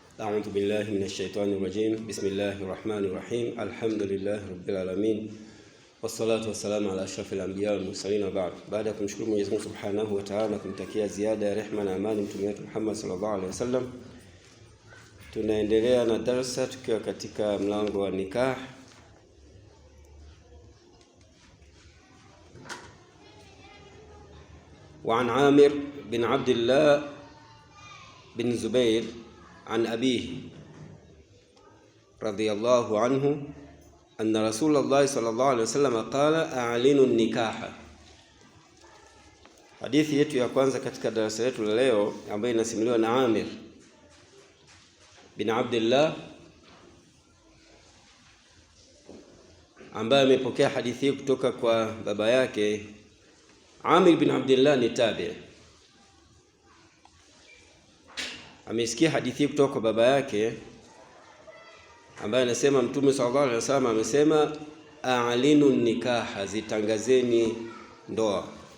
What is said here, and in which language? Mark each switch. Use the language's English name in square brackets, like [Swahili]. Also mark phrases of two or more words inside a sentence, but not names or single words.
[Arabic] أعوذ بالله من الشيطان الرجيم. بسم الله الرحمن الرحيم. الحمد لله رب العالمين والصلاة والسلام على أشرف الأنبياء والمرسلين وبعد. [Swahili] Baada ya kumshukuru Mwenyezi Mungu [Arabic] سبحانه وتعالى, [Swahili] kumtakia ziada ya rehema na amani mtume wetu Muhammad [Arabic] صلى الله عليه وسلم, [Swahili] tunaendelea na darasa tukiwa katika mlango wa nikah. [Arabic] وعن عامر بن عبد الله بن زبير عن أبيه رضي الله عنه أن رسول الله صلى الله عليه وسلم قال أعلنوا النكاح. [Swahili] Hadithi yetu ya kwanza katika darasa letu la leo ambayo inasimuliwa na Amir bin Abdullah ambaye amepokea hadithi hii kutoka kwa baba yake. Amir bin Abdullah ni tabi. Amesikia hadithi hii kutoka kwa baba yake ambaye anasema Mtume [Arabic] صلى الله عليه وسلم [Swahili] amesema [Arabic] أعلنوا النكاح, [Swahili] zitangazeni ndoa.